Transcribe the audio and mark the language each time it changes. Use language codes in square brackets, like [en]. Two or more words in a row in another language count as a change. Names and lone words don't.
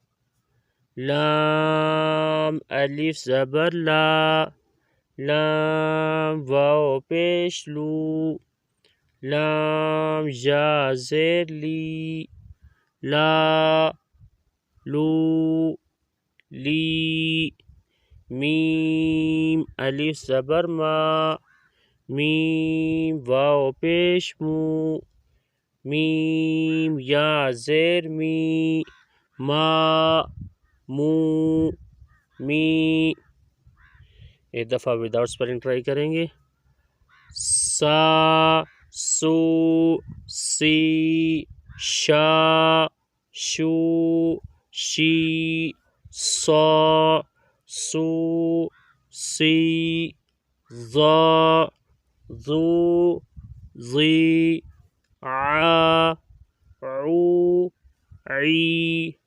[ur] لام الف زبر لا، لام واو پیش لو، لام یا زیر لی، لا لو لی۔ میم الف زبر ما، میم واو پیش مو، میم یا زیر می، ما مو می۔ ایک دفعہ [en] without spelling try [ur] کریں گے۔ سا سو سی، شا شو شی، صا سو سی، ضا ضو ضی، عا عو عی،